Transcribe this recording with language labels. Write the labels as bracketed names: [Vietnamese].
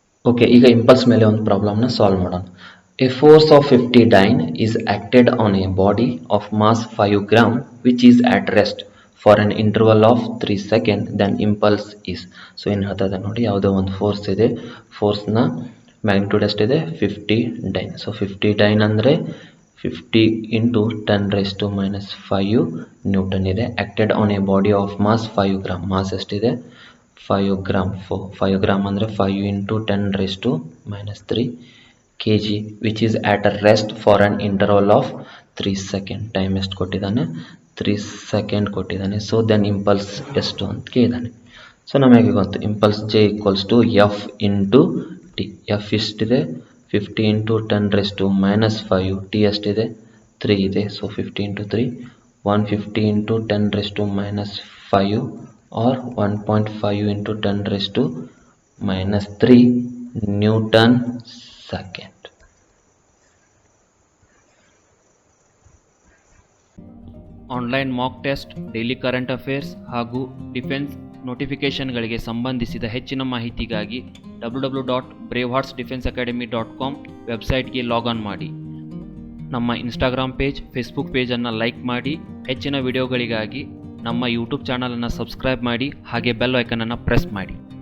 [Kannada] Okay, ಈಗ impulse ಮೇಲೆ ಒಂದು ಪ್ರಾಬ್ಲಮ್ನ ಸಾಲ್ವ್ ಮಾಡೋಣ. [English] A force of 50 dyne is acted on a body of mass 5 gram which is at rest for an interval of 3 seconds, then impulse is. [Kannada] So ಏನು ಹೇಳ್ತದೆ ನೋಡಿ, ಯಾವುದೋ ಒಂದು force ಇದೆ, ಫೋರ್ಸ್ನ ಮ್ಯಾಗ್ನಿಟ್ಯೂಡ್ ಎಷ್ಟಿದೆ 50 dyne. [English] So 50 dyne ಅಂದರೆ 50 into 10 raised to minus 5 Newton ಇದೆ. Acted on a body of mass 5 gram. [Kannada] Mass ಎಷ್ಟಿದೆ 5 ಗ್ರಾಮ್. [English] 5 gram ಅಂದರೆ 5 into 10 raised to minus 3 kg which is at a rest for an interval of 3 seconds. [Kannada] Time ಎಷ್ಟು ಕೊಟ್ಟಿದ್ದಾನೆ, 3 seconds ಕೊಟ್ಟಿದ್ದಾನೆ. So then impulse ಎಷ್ಟು ಅಂತ ಕೇಳಿದ್ದಾನೆ. [English] so [Kannada] ನಮಗೆ ಗೊತ್ತು [English] Impulse J equals to F into T. F ಎಷ್ಟಿದೆ 50 into 10 raised to minus 5. [Kannada] T ಎಷ್ಟಿದೆ 3 ಇದೆ. [English] So 50 into 3, 150 into 10 raised to minus 5 or 1.5 into 10 raised to minus 3 Newton second. [Kannada] Online mock test, daily current affairs ಹಾಗೂ defence ನೋಟಿಫಿಕೇಷನ್ಗಳಿಗೆ ಸಂಬಂಧಿಸಿದ ಹೆಚ್ಚಿನ ಮಾಹಿತಿಗಾಗಿ www.braveheartsdefenseacademy.com ವೆಬ್ಸೈಟ್ಗೆ log on ಮಾಡಿ. ನಮ್ಮ ಇನ್ಸ್ಟಾಗ್ರಾಮ್ ಪೇಜ್, ಫೇಸ್ಬುಕ್ ಪೇಜನ್ನು ಲೈಕ್ ಮಾಡಿ. ಹೆಚ್ಚಿನ ವಿಡಿಯೋಗಳಿಗಾಗಿ ನಮ್ಮ ಯೂಟ್ಯೂಬ್ ಚಾನಲನ್ನು ಸಬ್ಸ್ಕ್ರೈಬ್ ಮಾಡಿ, ಹಾಗೆ ಬೆಲ್ ಐಕನನ್ನು ಪ್ರೆಸ್ ಮಾಡಿ.